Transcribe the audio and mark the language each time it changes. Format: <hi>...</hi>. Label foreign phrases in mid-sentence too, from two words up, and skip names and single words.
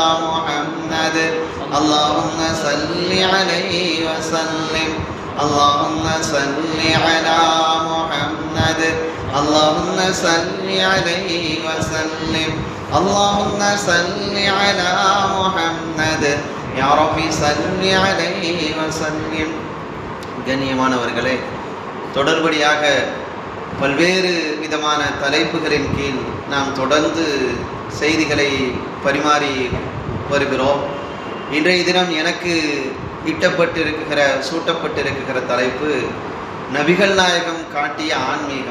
<ar>محمد، اللهم صل عليه وسلم، اللهم صل على محمد، اللهم صل عليه وسلم، اللهم صل على محمد يا ربي صل عليه وسلم.</ar> <ta>கண்ணியமானவர்களே, தொடர்படியாக பல்வேறு விதமான தலைப்புகளின் கீழ் நாம் தொடர்ந்து செய்திகளை பரிமாறி வருகிறோம். இன்றைய தினம் எனக்கு சூட்டப்பட்டிருக்கிற தலைப்பு நபிகள் நாயகம் காட்டிய ஆன்மீகம்.</ta>